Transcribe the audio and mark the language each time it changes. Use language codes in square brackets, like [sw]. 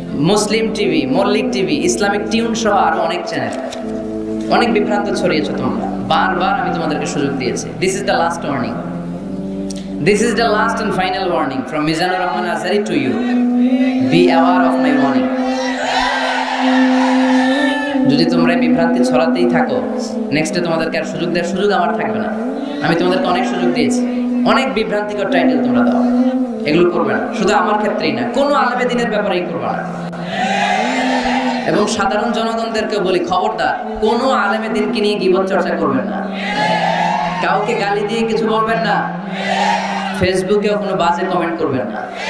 [bn] মুসলিম TV, Mallick TV, Islamic tune সহ আরো অনেক চ্যানেল। অনেক বিভ্রান্ত ছড়িয়েছো তোমরা, বারবার আমি তোমাদেরকে সুযোগ দিয়েছি। [en] This is the last warning. This is the last and final warning from Mizanur Rahman Azhari to you. Be aware of my warning. [bn] যদি তোমরা বিভ্রান্তি ছড়াতেই থাকো, নেক্সটে তোমাদেরকে আর সুযোগ দেওয়ার সুযোগ আমার থাকবে না। আমি তোমাদেরকে অনেক সুযোগ দিয়েছি, অনেক বিভ্রান্তিকর টাইটেল তোমরা দাও, এগুলো করবে না। শুধু আমার ক্ষেত্রেই না, কোনো আলেমে দ্বীনের ব্যাপারেই করবে না। এবং সাধারণ জনগণদেরকে বলি, খবরদার, কোনো আলেমে দ্বীনকে নিয়ে গীবত চর্চা করবেন না, কাউকে গালি দিয়ে কিছু বলবেন না, ফেসবুকেও কোনো বাজে কমেন্ট করবেন না।